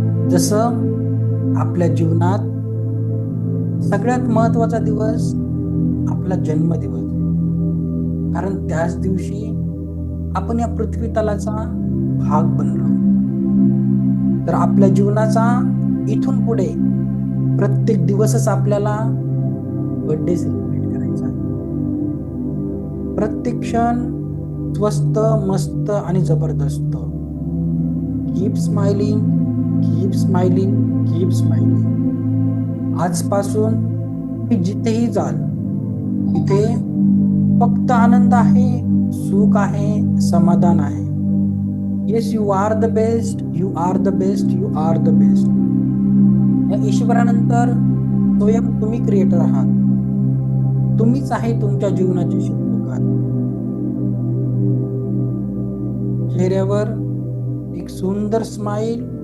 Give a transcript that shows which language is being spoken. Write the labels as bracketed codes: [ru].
[mr] जसं आपल्या जीवनात सगळ्यात महत्वाचा दिवस आपला जन्मदिवस, कारण त्याच दिवशी आपण या पृथ्वी तलाचा भाग बनलो. तर आपल्या जीवनाचा इथून पुढे प्रत्येक दिवसच आपल्याला बर्थडे सेलिब्रेट करायचा आहे. प्रत्येक क्षण स्वस्त, मस्त आणि जबरदस्त. [en] Keep smiling, keep smiling, keep smiling. [mr] आजपासून तुम्ही जिथेही जाल तिथे फक्त आनंद आहे, सुख आहे, समाधान आहे. [en] Yes, you are the best, you are the best, you are the best. [mr] या ईश्वरानंतर स्वयं तुम्ही क्रिएटर आहात. तुम्हीच आहे तुमच्या जीवनाचे शिल्पकार. चेहऱ्यावर एक सुंदर स्माइल.